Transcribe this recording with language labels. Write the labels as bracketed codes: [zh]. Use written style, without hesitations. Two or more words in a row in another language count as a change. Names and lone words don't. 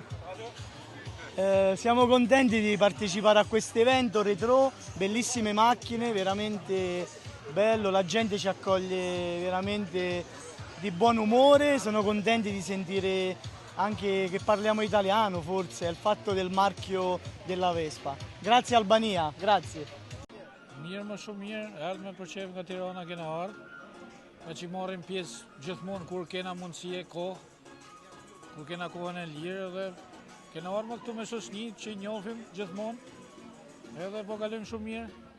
[it] Siamo contenti di partecipare a questo evento retro, bellissime macchine, veramente bello, la gente ci accoglie veramente di buon umore, sono contenti di sentire anche che parliamo italiano, forse è il fatto del marchio della Vespa. Grazie Albania, grazie. [sq] Mirë, më shumë mirë, erdhë me përqef nga Tirana kena ardhë, me që marrim pjesë gjithmonë kur kena mundësie kohë, kur kena kohën e lirë dhe kena ardhë këtu me shoqni që i njohim gjithmonë, edhe po kalojmë shumë mirë.